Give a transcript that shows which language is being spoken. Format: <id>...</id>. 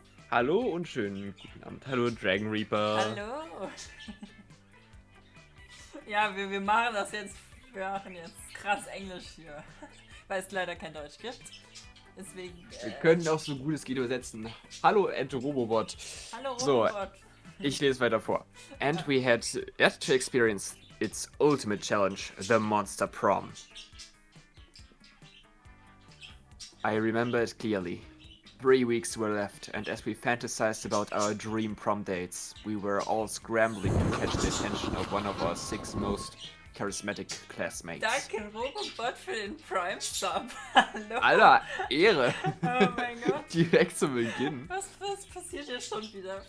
<de>Hallo und schönen guten Abend. Hallo Dragon Reaper. Hallo. Ja, wir machen das jetzt. Wir machen jetzt krass Englisch hier. Weil es leider kein Deutsch gibt. Deswegen. Wir können auch so gut es geht übersetzen. Hallo Robobot. Hallo So, Robot. ich lese weiter vor.</de> <en>And we had yet to experience its ultimate challenge, the monster prom. I remember it clearly. 3 weeks were left, and as we fantasized about our dream prom dates, we were all scrambling to catch the attention of one of our 6 most charismatic classmates.</en> <de>Danke Robot für den Prime Sub. Hallo. Alter, Ehre! Oh mein Gott. Direkt zu Beginn. Was passiert hier schon wieder?</de>